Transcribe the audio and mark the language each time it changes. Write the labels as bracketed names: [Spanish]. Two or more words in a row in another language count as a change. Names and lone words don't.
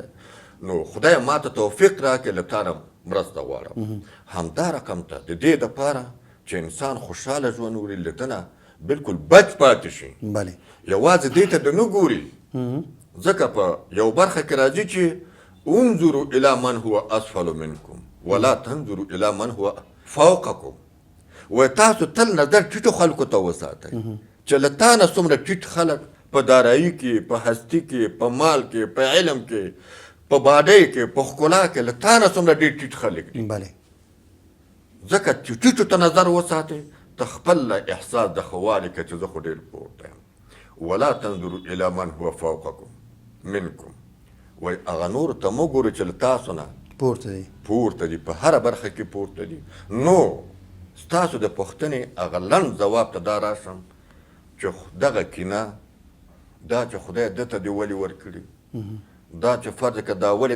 [Pashto] نو خدای ما ته توفیق راکړي له تا نه مرسته غواړم همدا رقم ته د دې دپاره چې انسان خوشحاله ژوند وکړي له ده نه بلکل بچ پاتې شي یوازې دې ته د نه ګوري ځکه په یو برخه کې راځي چې [Arabic] انظروا الى من هو اسفل منکم ولا تنظروا الى من هو فوقکم [Pashto] و تاسو تل نظر ټیټو خلکو ته وساتئ چې له تا نه څومره ټیټ خلک په دارایي کې په هستي کې په مال کې په علم کې په باډۍ کې په ښکلا کې له تا نه څومره ډېر ټیټ خلک دي ځکه چې ټیټو ته نظر وساتئ ته خپل احساس د ښه والي که چې زه خو ډېر پورته یم [Arabic] ولا تنظروا الى من هو فوقکم منکم [Pashto] وایي هغه نورو ته مه ګورئ چې له تاسو نه پورته دي په هره برخه کې پورته دي نو ستاسو د پوښتنې هغه لنډ ځواب ته دا راشم چې دغه کینه دا چې خدای ده ته دې ولې ورکړي دا چې فرض که دا ولې